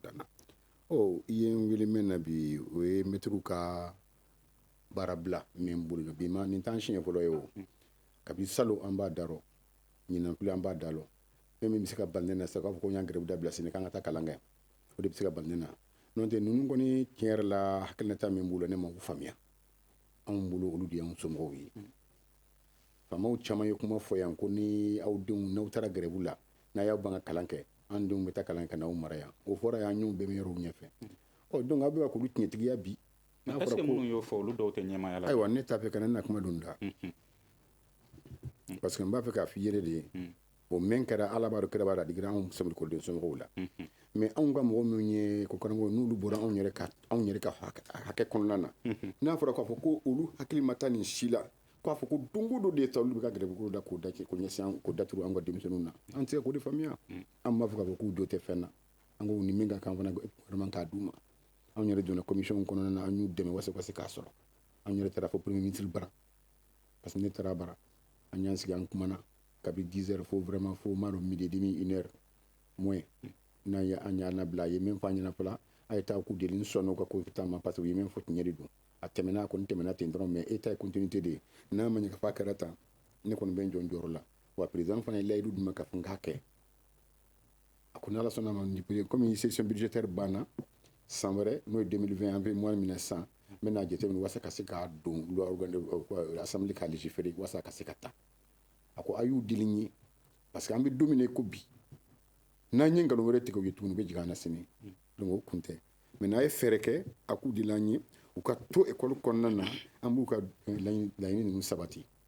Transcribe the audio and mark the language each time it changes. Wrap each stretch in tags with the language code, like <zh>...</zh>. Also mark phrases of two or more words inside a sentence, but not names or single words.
<bm>dan na i ye n wele min na bi o ye mɛtiriw ka baara bila min bolo bi ma nin t'an siɲɛ fɔlɔ ye o kabi salo an b'a darɔ ɲinan fili an b'a dalɔ fɛn min bɛ se ka bali ne na sisan k'a fɔ ko n y'a grève dabila sini k'an ka taa kalan kɛ o de bɛ se ka bali ne na n'o tɛ ninnu kɔni tiɲɛ yɛrɛ la hakilinata min b'u la ne ma u faamuya anw bolo olu de y'anw somɔgɔw ye faamaw caman ye kuma fɔ yan ko ni aw denw n'aw taara grève la n'a y'aw ban ka kalan kɛ an denw bɛ taa kalan kɛ n'aw mara yan o fɔra y'an ɲɛw bɛɛ bɛ yɔrɔw ɲɛfɛ donc aw bɛ ka k'olu tiɲɛtigiya bi</bm> <fr>est-ce que</fr> <bm>minnu y'o fɔ olu dɔw tɛ ɲɛmaaya la ayiwa ne t'a fɛ ka ne na kuma don da</bm> <fr>parce que</fr> <bm>n b'a fɛ k'a f'i yɛrɛ de ye o min kɛra ala b'a dɔn kɛra b'a la digira anw ekɔliden somɔgɔw la mais anw ka mɔgɔ minnu ye ko karamɔgɔ n'olu bɔra anw yɛrɛ ka hakɛ kɔnɔna na n'a fɔra k'a fɔ ko olu hakili ma taa nin si la k'a fɔ ko don o don de ta olu bɛ ka gɛrɛbukuru da k'o ɲɛsin k'o daturu an ka denmisɛnninw na an tɛ se k'o de faamuya an b'a fɔ k'a fɔ k'u do tɛ fɛn na an ko ni min ka kan fana vraiment k'a d'u ma anw yɛrɛ donna commission kɔnɔna na an y'u dɛmɛ wasa k'a sɔrɔ an yɛrɛ taara fɔ</bm> <fr>premier ministre</fr> <bm>bara</bm> <fr>parce que</fr> <bm>ne taara bara an y'an sigi an kumana kabi 10 heures fo vraiment fo maa dɔn</bm> <fr>midi et demi</fr> <bm>1 heure moins n'an ye an y'a labila a ye min fɔ an ɲɛna fɔlɔ a ye taa k'u deli n sɔnna u ka ko ta ma</bm> <fr>parce que</fr> <bm>u ye min fɔ tiɲɛ de don a tɛmɛna a kɔni tɛmɛna ten dɔrɔn mais e ta ye continuité de ye n'a ma ɲɛ k'a fɔ a kɛra tan ne kɔni bɛ n jɔ n jɔyɔrɔ la wa président fana ye layidu di ma k'a fɔ n k'a kɛ a ko n'ala sɔnna ma</bm> <fr>comme session budgétaire</fr> <bm>banna san wɛrɛ n'o ye 2020 an bɛ mois min na sisan n bɛ n'a jateminɛ walasa ka se k'a don assemblée k'a légiférer walasa ka se ka taa a ko a y'u deli n ye</bm> <fr>parce que</fr> <bm>an bɛ don min na i ko bi n'an ye nkalon wɛrɛ tigɛ u ye tuguni u bɛ jigin an na sini donc o kun tɛ mais n'a ye fɛɛrɛ kɛ a k'u deli an ye u ka to école kɔnɔna na an b'u ka laɲini ninnu sabati</bm>